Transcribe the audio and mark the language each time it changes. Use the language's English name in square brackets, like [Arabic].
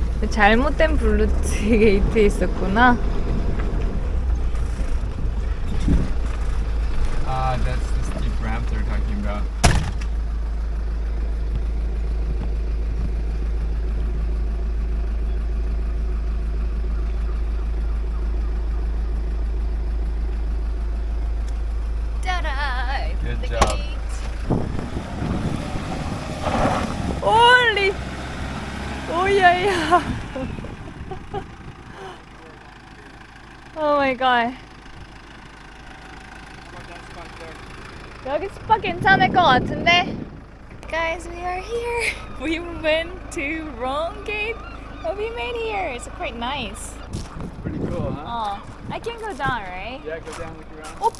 [Korean] 잘못된 블루 게이트 있었구나. [English] Ah, that's the steep ramp they're talking about. Ta-da! Good The job. gate. Holy! Oh yeah, yeah. Oh my god. [Korean] 여기 스팟 괜찮을 것 같은데? [English] Guys, we are here. We went to wrong gate, but we made here. It's quite nice. Pretty cool, huh? I can go down, right? Yeah, go down, look around.